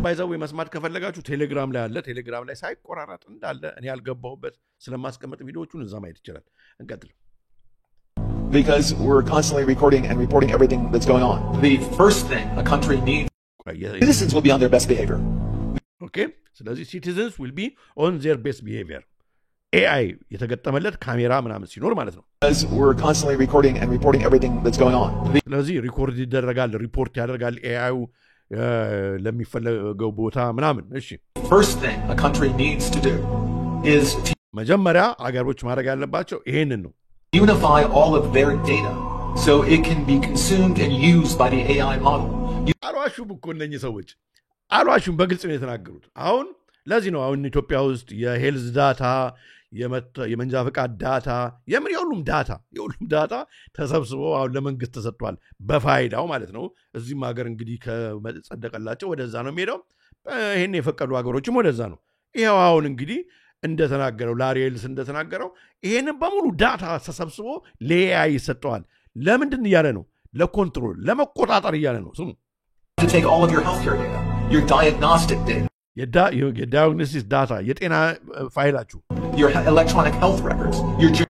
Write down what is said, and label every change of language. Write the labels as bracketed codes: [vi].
[am] ባይዘው መስማት ከፈለጋችሁ ቴሌግራም ላይ አለ ቴሌግራም ላይ ሳይቆራረጥ እንዳለ እኔ ያልገባውበት ስለማስቀመጥ ቪዲዮዎቹን እዛ ማየት ይችላል እንቀጥል [en] Because we're constantly recording and reporting everything that's going on. The first thing a country needs citizens will be on their best behavior. Okay [am] ስለዚህ [en] citizens will be on their best behavior AI [am] የተገጠመለት ካሜራ ምናምን ሲኖር ማለት ነው [en] Because we're constantly recording and reporting everything that's going on. [am] ስለዚህ ሪኮርድ ይደረጋል ሪፖርት ያደርጋል AI ለሚፈልገው ቦታ ምናምን እሺ [en] First thing a country needs to do is to [am] መጀመሪያ አገሮች ማድረግ ያለባቸው ይሄንን ነው [en] unify all of their data so it can be consumed and used by the AI model. [am] አሏሹም እኮ እነኚህ ሰዎች አሏሹም በግልጽ ነው የተናገሩት አሁን ለዚህ ነው አሁን ኢትዮጵያ ውስጥ የሄልዝ ዳታ የመንጃ ፈቃድ ዳታ የሁሉም ዳታ ተሰብስቦ አሁን ለመንግስት ተሰጥቷል በፋይዳው ማለት ነው እዚህም ሀገር እንግዲህ ከመጸደቀላቸው ወደዛ ነው የሚሄደው ይሄን የፈቀዱ ሀገሮችም ወደዛ ነው ይሄው አሁን እንግዲህ እንደተናገረው ላሪ ኤልሰን እንደተናገረው ይሄንን በሙሉ ዳታ ተሰብስቦ ለኤአይ ይሰጠዋል ለምንድን እያለ ነው ለኮንትሮል ለመቆጣጠር እያለ ነው ስሙ [en] to take all of your healthcare data, your diagnostic data, [am] የዳያግኖሲስ ዳታ የጤና ፋይላችሁ [en] your electronic health records, your